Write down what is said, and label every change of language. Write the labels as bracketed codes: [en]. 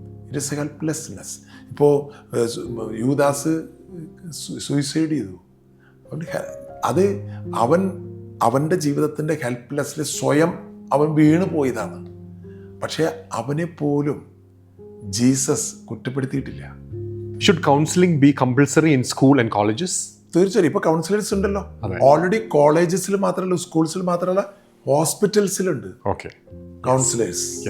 [en] It is a helplessness. [ml] ഇപ്പോൾ യൂദാസ് suicide ചെയ്തു. അത് അവൻ്റെ ജീവിതത്തിൻ്റെ ഹെൽപ്ലെസ്നെസ് സ്വയം അവൻ വീണ് പോയതാണ്. പക്ഷേ അവനെ പോലും Jesus കുറ്റപ്പെടുത്തിയിട്ടില്ല. [en] Should counseling be compulsory in school and colleges? [ml] തീർച്ചയായും ഇപ്പോൾ കൗൺസിലേഴ്സ് ഉണ്ടല്ലോ. ഓൾറെഡി കോളേജസിൽ മാത്രമല്ല, സ്കൂൾസിൽ മാത്രമല്ല, ഹോസ്പിറ്റൽസിലുണ്ട് കൗൺസിലേഴ്സ്.